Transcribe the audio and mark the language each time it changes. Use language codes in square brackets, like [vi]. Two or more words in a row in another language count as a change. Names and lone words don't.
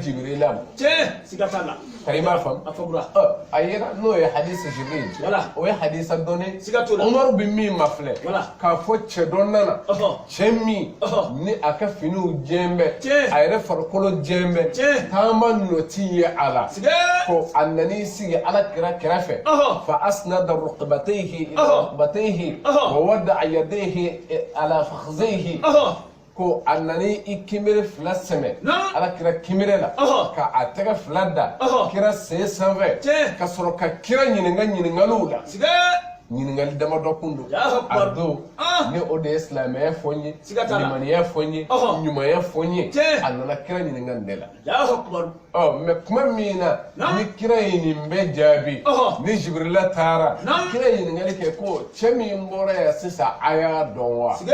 [bm] jibrila ma kari m'a faamu a yera n'o ye hadisi jibril o ye hadisa dɔnni Umaru bɛ min ma filɛ k'a fɔ cɛ dɔ nana cɛ min ni a ka finiw jɛn bɛ a yɛrɛ farikolo jɛn bɛ taama nɔti ye a la ko a nan'i sigi ala kira kɛrɛfɛ [ar] فأسند ركبتيه إلى ركبتيه ووضع يديه على فخذيه [bm] ko a nani i kinbere fila sɛmɛ ala kira kinbere la ka a tɛgɛ fila da kira sen sanfɛ ka sɔrɔ ka kira ɲininka ɲininkaliw la ɲininkali damadɔ kun don a don ni o de ye silamɛya fɔ n ye limaniya fɔ n ye ɲumanya fɔ n ye a nana kira ɲininka nin de la mɛ kuma min na ni kira ye nin bɛɛ jaabi ni Jibrila taara kira ye ɲininkali kɛ ko cɛ min bɔra yan sisan a y'a dɔn wa